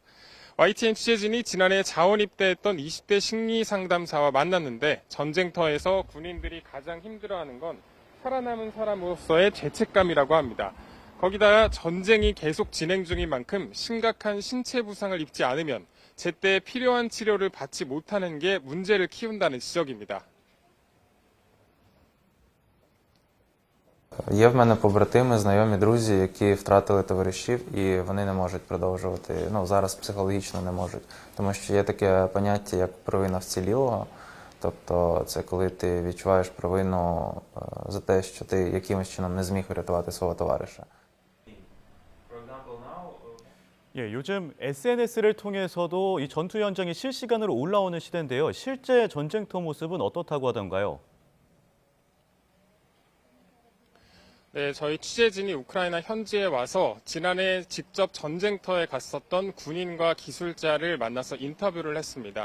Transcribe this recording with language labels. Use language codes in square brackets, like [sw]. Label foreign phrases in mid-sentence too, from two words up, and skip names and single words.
[ko] YTN 취재진이 지난해 자원 입대했던 20대 심리 상담사와 만났는데 전쟁터에서 군인들이 가장 힘들어하는 건 살아남은 사람으로서의 죄책감이라고 합니다. 거기다가 전쟁이 계속 진행 중인 만큼 심각한 신체 부상을 입지 않으면 제때 필요한 치료를 받지 못하는 게 문제를 키운다는 지적입니다. [uk] Є в мене побратими, знайомі, друзі, які втратили товаришів і вони не можуть продовжувати, зараз психологічно не можуть. Тому що є таке поняття, як провина вцілілого. Тобто це коли ти відчуваєш провину за те, що ти якимось чином не зміг врятувати свого товариша. [ko] 요즘 SNS를 통해서도 이 전투 현장이 실시간으로 올라오는 시대인데요. 실제 전쟁터 모습은 어떻다고 하던가요? 네, 저희 취재진이 우크라이나 현지에 와서 지난해 직접 전쟁터에 갔었던 군인과 기술자를 만나서 인터뷰를 했습니다.